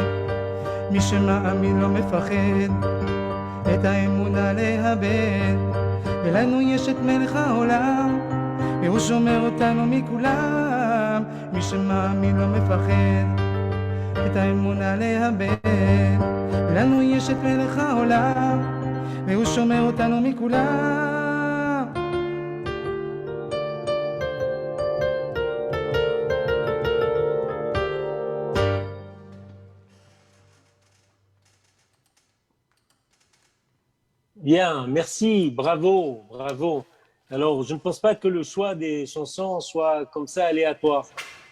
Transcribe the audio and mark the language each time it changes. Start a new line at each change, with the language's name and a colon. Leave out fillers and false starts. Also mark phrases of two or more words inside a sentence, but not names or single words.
Hebrew: מי שמאמין לא מפחד את האמונה לאבד, ולנו יש את מלך העולם והוא שומר אותנו מכולם. מי שמאמין לא מפחד את האמונה לאבד, לנו יש את מלך העולם והוא שומר אותנו מכולם.
French: Bien, merci, bravo, bravo. Alors, je ne pense pas que le choix des chansons soit comme ça aléatoire.